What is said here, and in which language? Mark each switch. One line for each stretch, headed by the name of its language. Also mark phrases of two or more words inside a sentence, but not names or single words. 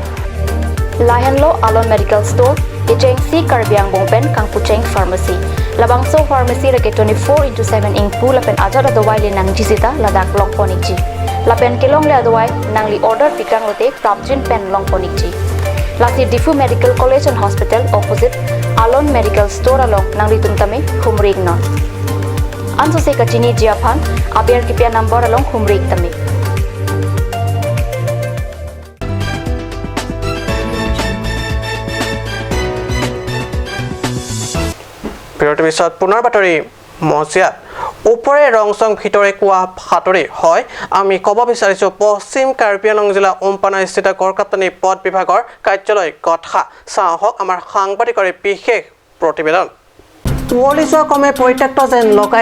Karbi: Lahan lo Alon Medical Store Ijeng si Karbiang Bongpen Kang Pucheng Pharmacy Labang so pharmacy rake 24/7 ingpu lapen ajat adawai le nang jisita ladak long ponikji Lapen kelong le adawai nangli order pikang lote prapjin pen long ponikji Lasi Difu Medical College and Hospital opposite Alon Medical Store along nang ritum tame humrig non. Anso se kachini jiapan aber kipia number along humrig tame.
Assamese: বিৰতিৰ পিছত পুনৰ বাতৰি মজিয়াত ওপৰে ৰংচং ভিতৰে কোৱা ভাতৰি হয় আমি ক'ব বিচাৰিছোঁ পশ্চিম কাৰ্বি আংলং জিলা উমপানাস্থিত গড়কাপ্তানি পথ বিভাগৰ কাৰ্যালয় কথা চাহক আমাৰ সাংবাদিকৰ বিশেষ প্ৰতিবেদন কুঁৱলী যোৱা কমে পৰিত্যক্ত যেন লগাই